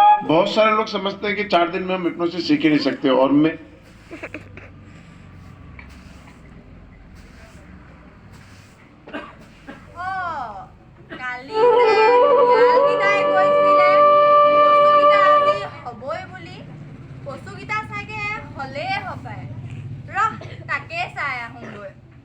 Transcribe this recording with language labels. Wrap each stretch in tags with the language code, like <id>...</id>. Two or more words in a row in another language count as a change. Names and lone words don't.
<hi>बहुत सारे लोग समझते हैं कि 4 दिन में हम हिप्नोसिस सीख ही नहीं सकते और मैं</hi> <as>কালি শিয়ালকেইটাই কৈছিলে কচুকেইটা আজি হ'বই বুলি কচুকেইটা চাগে হ'লেই হপায় ৰহ তাকে চাই আহোঁগৈ</as>